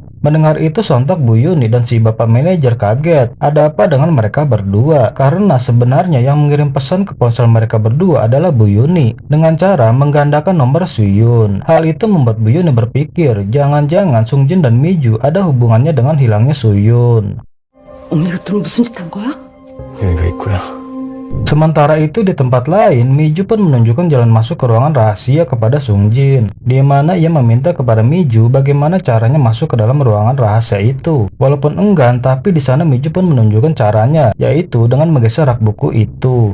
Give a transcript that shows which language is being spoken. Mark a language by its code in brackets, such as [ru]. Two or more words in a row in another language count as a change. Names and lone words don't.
[id] Mendengar itu sontak Bu Yuni dan si bapak manajer kaget. Ada apa dengan mereka berdua? Karena sebenarnya yang mengirim pesan ke ponsel mereka berdua adalah Bu Yuni dengan cara menggandakan nomor Suyun. Hal itu membuat Bu Yuni berpikir jangan-jangan Sungjin dan Miju ada hubungannya dengan hilangnya Suyun. [ko] 어머, 이것들은 무슨 짓 한 거야? 여기가 입구야. [id] Sementara itu di tempat lain, Miju pun menunjukkan jalan masuk ke ruangan rahasia kepada Sungjin, di mana ia meminta kepada Miju bagaimana caranya masuk ke dalam ruangan rahasia itu. Walaupun enggan, tapi di sana Miju pun menunjukkan caranya, yaitu dengan menggeser rak buku itu.